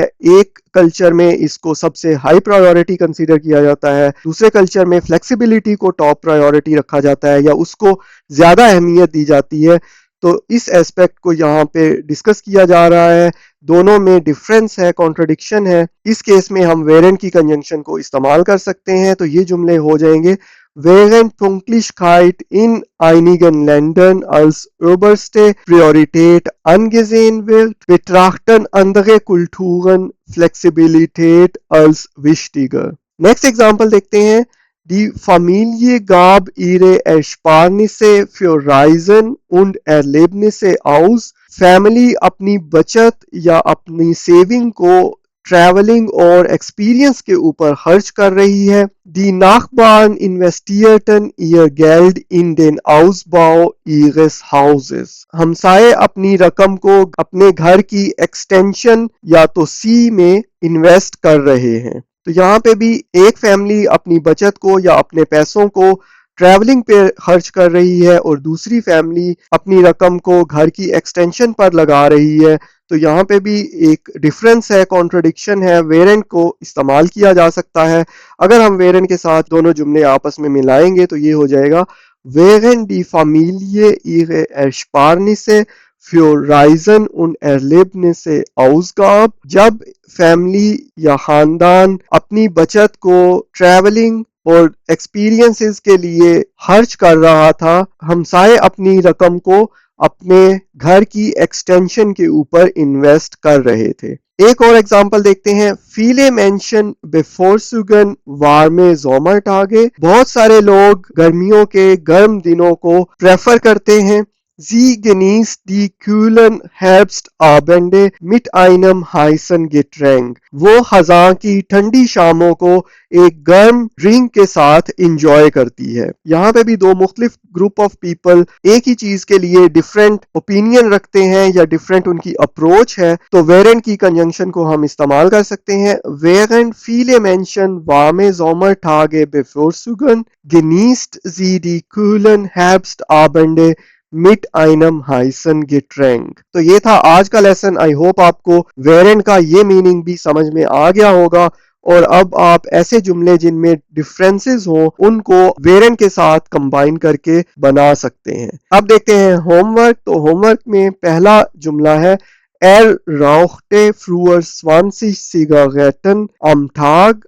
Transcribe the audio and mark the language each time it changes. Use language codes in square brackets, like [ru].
[hi] एक कल्चर में इसको सबसे हाई प्रायोरिटी कंसीडर किया जाता है, दूसरे कल्चर में फ्लेक्सिबिलिटी को टॉप प्रायोरिटी रखा जाता है या उसको ज्यादा अहमियत दी जाती है। तो इस एस्पेक्ट को यहाँ पे डिस्कस किया जा रहा है। दोनों में डिफरेंस है, कॉन्ट्रडिक्शन है। इस केस में हम वेरेंट की कंजंक्शन को इस्तेमाल कर सकते हैं। तो ये जुमले हो जाएंगे [de] während Pünktlichkeit in einigen Ländern als oberste Priorität angesehen wird, betrachten andere Kulturen Flexibilität als wichtiger. [en] Next Example [hi] देखते हैं। [de] Die Familie gab ihre Ersparnisse für Reisen und Erlebnisse aus. [hi] Family अपनी बचत या अपनी सेविंग को ट्रैवलिंग और experience के ऊपर खर्च कर रही है। [de] Die Nachbarn investierten ihr Geld in den Ausbau ihres Hauses. [hi] हमसाए अपनी रकम को अपने घर की एक्सटेंशन या तो सी में इन्वेस्ट कर रहे हैं। तो यहाँ पे भी एक फैमिली अपनी बचत को या अपने पैसों को ट्रैवलिंग पे खर्च कर रही है और दूसरी फैमिली अपनी रकम को घर की एक्सटेंशन पर लगा रही है। तो यहाँ पे भी एक डिफरेंस है, कॉन्ट्रडिक्शन है। वेरेंट को इस्तेमाल किया जा सकता है। अगर हम वेरेंट के साथ दोनों जुमले आपस में मिलाएंगे तो ये हो जाएगा [de] während die Familie ihre Ersparnisse für Reisen und Erlebnisse ausgab, [hi] जब फैमिली या खानदान अपनी बचत को ट्रैवलिंग और एक्सपीरियंसेस के लिए खर्च कर रहा था, हमसाए अपनी रकम को अपने घर की एक्सटेंशन के ऊपर इन्वेस्ट कर रहे थे। एक और एग्जांपल देखते हैं। [de] Viele Menschen bevorzugen warme Sommertage, [hi] बहुत सारे लोग गर्मियों के गर्म दिनों को प्रेफर करते हैं। [de] Sie genießt die kühlen Herbstabende mit einem heißen Getränk. [hi] वो खज़ां की ठंडी शामों को एक गर्म ड्रिंक के साथ इंजॉय करती है। यहाँ पे भी दो मुख्तलिफ ग्रुप ऑफ पीपल एक ही चीज के लिए डिफरेंट ओपिनियन रखते हैं या डिफरेंट उनकी अप्रोच है। तो वेरेंट की कंजंक्शन को हम इस्तेमाल कर सकते हैं। [de] Während viele Menschen warme Sommertage bevorzugen, genießt sie die kühlen Herbstabende मिट einem heißen Getränk। [hi] तो ये था आज का लेसन। आई होप आपको वेरेंट का ये मीनिंग भी समझ में आ गया होगा और अब आप ऐसे जुमले जिनमें डिफरेंसेस हो उनको वेरेंट के साथ कंबाइन करके बना सकते हैं। अब देखते हैं होमवर्क। तो होमवर्क में पहला जुमला है [de] rauchte früher 20 Zigaretten am Tag।